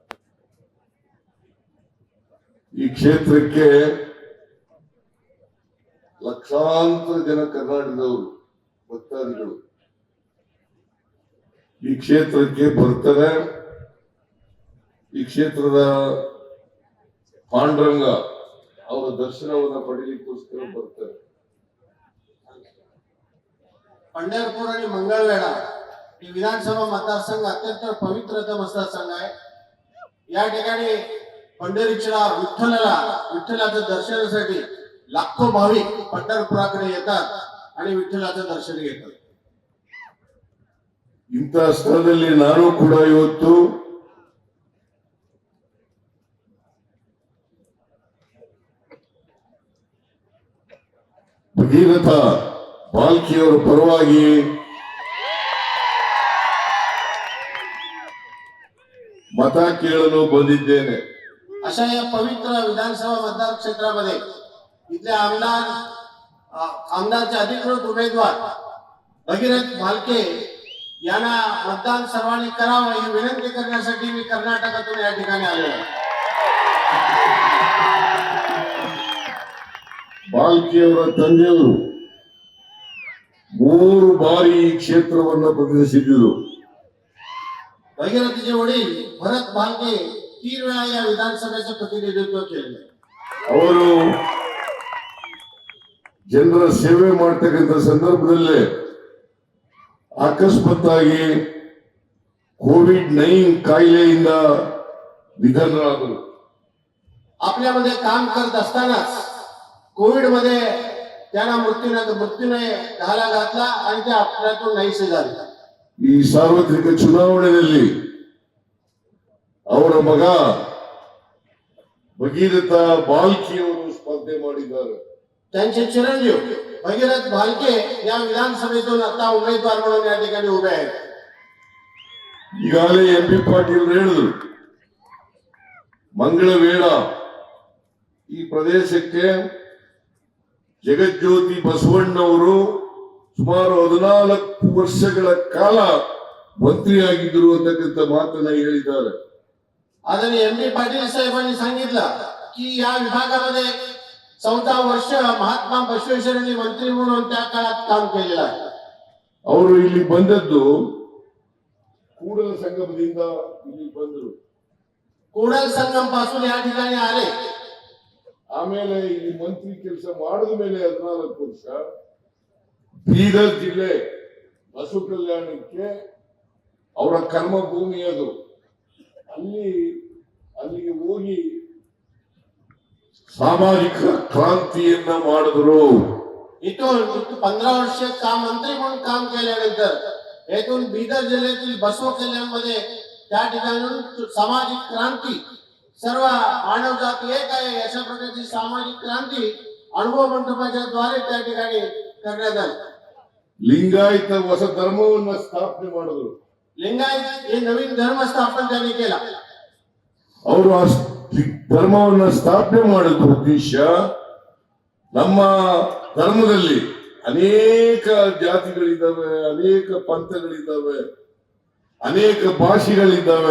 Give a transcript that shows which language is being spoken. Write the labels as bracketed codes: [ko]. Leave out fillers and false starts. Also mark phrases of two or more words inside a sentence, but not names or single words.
[kn] ಈ ಕ್ಷೇತ್ರಕ್ಕೆ ಲಕ್ಷಾಂತರ ಜನ ಕರ್ನಾಟಕದವರು ಭಕ್ತಾದಿಗಳು ಈ ಕ್ಷೇತ್ರಕ್ಕೆ ಬರ್ತಾರೆ. ಈ ಕ್ಷೇತ್ರದ ಪಾಂಡುರಂಗ ಅವರ ದರ್ಶನವನ್ನು ಪಡೆಯಲಿಕ್ಕೋಸ್ಕರ ಬರ್ತಾರೆ. [mr] पंढरपूर आणि मंगळवेढा हे विधानसभा मतदारसंघ अत्यंत पवित्र मतदारसंघ आहे. या ठिकाणी पंढरीच्या विठ्ठलाचं दर्शनासाठी लाखो भाविक पंढरपुराकडे येतात आणि विठ्ठलाचं दर्शन घेतात. [kn] ಇಂತಹ ಸ್ಥಳದಲ್ಲಿ ನಾನು ಕೂಡ ಇವತ್ತು ಭಗೀರಥ ಬಾಲ್ಕಿಯವರ ಪರವಾಗಿ ಮತ ಕೇಳಲು ಬಂದಿದ್ದೇನೆ. [mr] अशा या पवित्र विधानसभा मतदार क्षेत्रामध्ये इथले आमदारचे अधिकृत उमेदवार भगीरथ भालके यांना मतदान सर्वांनी करावं ही विनंती करण्यासाठी मी कर्नाटकातून या ठिकाणी आलो आहे. [kn] ಬಾಲ್ಕಿಯವರ ತಂದೆಯವರು 3 ಬಾರಿ ಈ ಕ್ಷೇತ್ರವನ್ನು ಪ್ರತಿನಿಧಿಸಿದ್ದರು. [mr] भगीरथचे वडील भरत भालके 3 वेळा या विधानसभेचं प्रतिनिधित्व केलेलं आहे. [kn] ಅವರು ಜನರ ಸೇವೆ ಮಾಡ್ತಕ್ಕಂಥ ಸಂದರ್ಭದಲ್ಲೇ ಅಕಸ್ಮಾತ್ತಾಗಿ ಕೋವಿಡ್-19 ಕಾಯಿಲೆಯಿಂದ निधनराದರು. [mr] आपल्यामध्ये काम करत असतानाच कोविड मध्ये त्यांना मृत्यूने घाला घातला आणि ते आपल्यातून नाहीसे झाले. [kn] ಈ ಸಾರ್ವತ್ರಿಕ ಚುನಾವಣೆಯಲ್ಲಿ ಅವರ ಮಗ ಭಗೀರಥ ಬಾಲ್ಕಿಯವರು ಸ್ಪರ್ಧೆ ಮಾಡಿದ್ದಾರೆ. [mr] त्यांचे चिरंजीव भगीरथ भालके या विधानसभेतून आता उमेदवार म्हणून या ठिकाणी उभे आहेत. [kn] ಈಗಾಗಲೇ MP ಪಾಟೀಲ್ ಹೇಳಿದ್ರು, ಮಂಗಳವೇಳ ಈ ಪ್ರದೇಶಕ್ಕೆ ಜಗಜ್ಯೋತಿ ಬಸವಣ್ಣವರು ಸುಮಾರು 14 ವರ್ಷಗಳ ಕಾಲ ಮಂತ್ರಿಯಾಗಿದ್ದರು ಅಂತಕ್ಕಂಥ ಮಾತನ್ನ ಹೇಳಿದ್ದಾರೆ. [mr] आदरणीय MP पाटील साहेबांनी सांगितलं की या विभागामध्ये 14 वर्ष महात्मा बसवेश्वरांनी मंत्री म्हणून त्या काळात काम केलेलं आहे. [kn] ಅವರು ಇಲ್ಲಿ ಬಂದದ್ದು ಕೂಡಲ ಸಂಗಮದಿಂದ ಇಲ್ಲಿ ಬಂದರು. [mr] कोडल संगम पासून या ठिकाणी आले. [kn] ಆಮೇಲೆ ಇಲ್ಲಿ ಮಂತ್ರಿ ಕೆಲಸ ಮಾಡಿದ ಮೇಲೆ 14 ವರ್ಷ ಬೀದರ್ ಜಿಲ್ಲೆ ಬಸವ ಕಲ್ಯಾಣಕ್ಕೆ ಅವರ ಕರ್ಮ ಭೂಮಿ ಅದು. ಅಲ್ಲಿಗೆ ಹೋಗಿ ಸಾಮಾಜಿಕ ಕ್ರಾಂತಿಯನ್ನ ಮಾಡಿದ್ರು. [mr] इथून 15 वर्ष काम मंत्री म्हणून काम केल्यानंतर येथून बीदर जिल्ह्यातील बसव कल्याणमध्ये त्या ठिकाणून सामाजिक क्रांती, सर्व मानव जाती एक आहे अशा प्रकारची सामाजिक क्रांती अनुभव मंडपाच्या द्वारे त्या ठिकाणी करण्यात आली. [kn] ಲಿಂಗಾಯತ ಹೊಸ ಧರ್ಮವನ್ನ ಸ್ಥಾಪನೆ ಮಾಡಿದ್ರು. [mr] लिंगायत हे नवीन धर्म स्थापन त्यांनी केला. [kn] ಅವರು ಆ ಧರ್ಮವನ್ನ ಸ್ಥಾಪನೆ ಮಾಡಿದ ಉದ್ದೇಶ, ನಮ್ಮ ಧರ್ಮದಲ್ಲಿ ಅನೇಕ ಜಾತಿಗಳಿದ್ದಾವೆ, ಅನೇಕ ಪಂಥಗಳಿದ್ದಾವೆ, ಅನೇಕ ಭಾಷೆಗಳಿದ್ದಾವೆ.